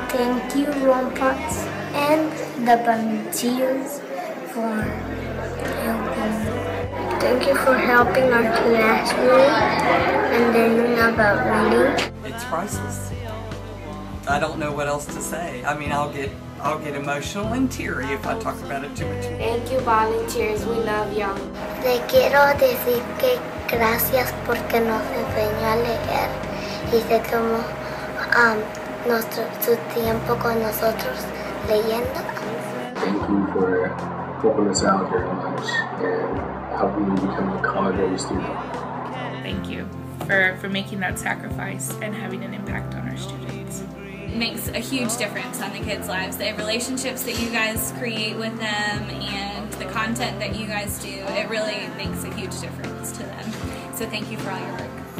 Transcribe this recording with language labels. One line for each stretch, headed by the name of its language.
English: Thank you, Ron Potts, and the volunteers for helping. Thank you for helping our classroom and learning about reading. It's priceless. I don't know what else to say. I mean, I'll get emotional and teary if I talk about it too much. Thank you, volunteers. We love y'all.
Spanish: Le quiero decir que gracias porque nos enseñó a leer y se tomó su tiempo con nosotros leyendo.
English: Thank you for helping us out very much and helping me become a college-ready student. Thank you for making that sacrifice and having an impact on our students. It makes a huge difference on the kids' lives. The relationships that you guys create with them and the content that you guys do, it really makes a huge difference to them. So thank you for all your work.